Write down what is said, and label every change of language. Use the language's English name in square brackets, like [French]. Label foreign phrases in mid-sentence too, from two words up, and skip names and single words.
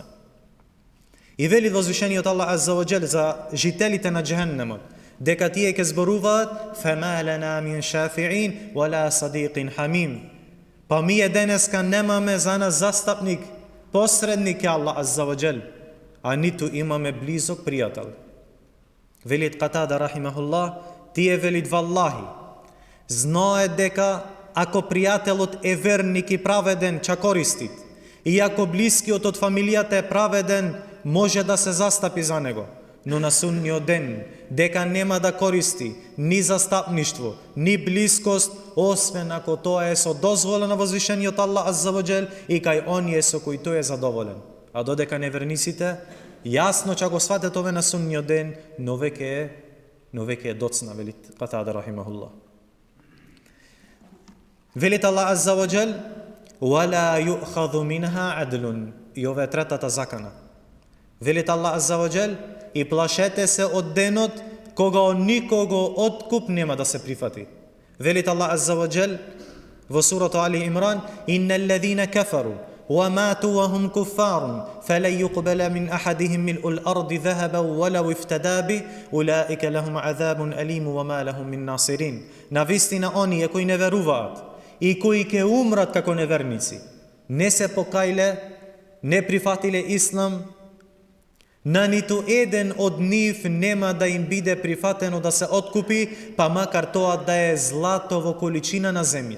[Macedonian] И вели возвишениот Аллах [Arabic] عز وجل [Macedonian] за жителите на џехеннемот дека тие ќе зборуваат: [Arabic] "فما لنا من شافعين ولا صديق حميم." [Macedonian] Па ние денеска немаме за нас застапник, посредник е Аллах [Arabic] عز وجل, [Macedonian] а ниту имаме близок пријател. Велит Катада рахимахуллах: "Тие велит валлахи, знае дека ако пријателот е верник и праведен, ќе користи, и ако блискиот од фамилијата е праведен, може да се застапи за него, но на судниот ден дека нема да користи ни застапништво, ни блискост, освен ако тоа е со дозвола на возвишениот Аллах [Arabic] عز وجل [Macedonian] и кај оние со кои тој е задоволен. А додека неверниците јасно ќе го сватат ове на судниот ден, но веќе е доцна", велит Катада рахимахуллах. [Arabic] Велит Аллах عز وجل: "ولا يؤخذ منها عدل." [Macedonian] И ова е третата закана. Велит Аллах [Arabic] عز وجل: [Macedonian] "И плашете се од денот кога од никого откуп нема да се прифати." [Arabic] Велит Аллах عز وجل [Macedonian] во сурата [Arabic] Али Имран: "إن الذين كفروا وماتوا وهم كفار فلن يقبل من أحدهم ملء الأرض ذهبا ولو افتدى به أولئك لهم عذاب أليم وما لهم من ناصرين." [Macedonian] На вистина оние кои не веруваат и кои ќе умрат како неверници, не се покајле, не прифатиле ислам, на ниту еден од нив нема да им биде прифатено да се откупи, па макар тоа да е злато во количина на земја.